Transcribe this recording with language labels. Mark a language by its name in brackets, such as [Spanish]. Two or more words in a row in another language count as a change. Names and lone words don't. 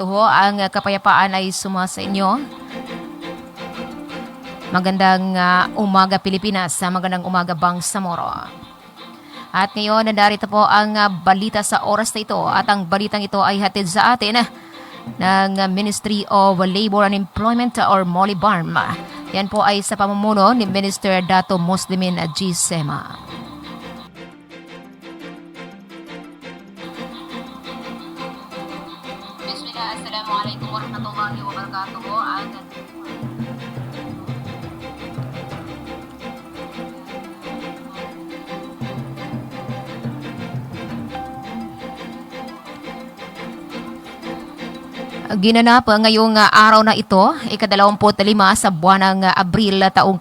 [Filipino] Ang kapayapaan ay sumasa inyo. Magandang umaga Pilipinas, magandang umaga Bangsamoro. At ngayon, narito po ang balita sa oras na ito. At ang balitang ito ay hatid sa atin ng Ministry of Labor and Employment or MOLIBARM. Yan po ay sa pamumuno ni Minister Dato Muslimin G. Sema. [Arabic] السلام عليكم ورحمة الله وبركاته. [Filipino] Ginanap ngayong araw na ito, ika-25 sa buwan ng Abril taong